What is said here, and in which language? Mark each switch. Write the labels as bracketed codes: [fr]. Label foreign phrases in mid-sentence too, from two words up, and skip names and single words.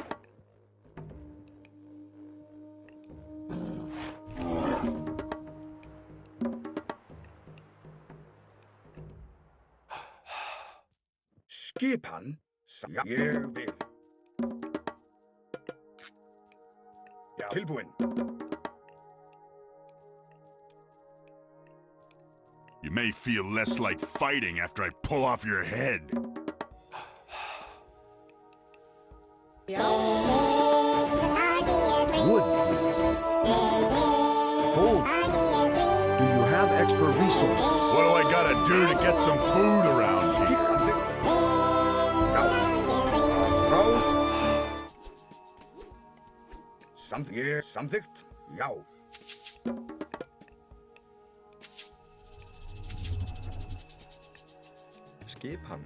[is] Skipan. Já. Ég vil. Já. Tilbúin. [en] You may feel less like fighting after I pull off your head. [is] Já. [en] Wood, please. Hold. Do you have extra resources? What do I gotta do to get some food around here? [is] Samþykkt. Já. Skipan.